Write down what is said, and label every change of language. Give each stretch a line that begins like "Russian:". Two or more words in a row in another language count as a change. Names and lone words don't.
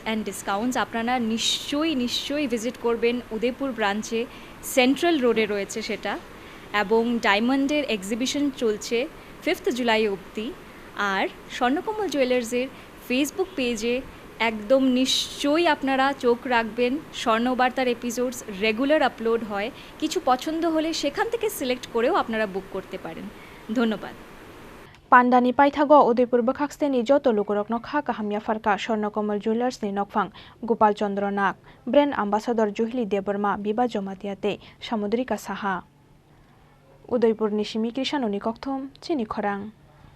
English: and discounts
Bangla: আপনারা নিশ্চয়ই ভিজিট করবেন উদয়পুর ব্রাঞ্চে সেন্ট্রাল রোডে রয়েছে সেটা এবং ডায়মন্ডের এক্সিবিশন চলছে 5th জুলাই অবধি আর স্বর্ণকমল জুয়েলার্সের ফেসবুক পেজে একদম নিশ্চয়ই আপনারা চোখ রাখবেন স্বর্ণবার্তার
English: episodes regular upload
Bangla: হয় কিছু পছন্দ হলে সেখান থেকে সিলেক্ট করেও আপনারা বুক করতে পারেন ধন্যবাদ
Kok Borok: Pandani paithago Udaipur bakhakseni joto lukurokno kha kahamya farka Swarnakamal Jewelers ni nokphang Gopal Chandra Nag
English: brand ambassador
Kok Borok: Juhli Debarma biba jomatiate Samudrika Saha Udaipur ni Shimi Krishanoni kokthom Chini Khorang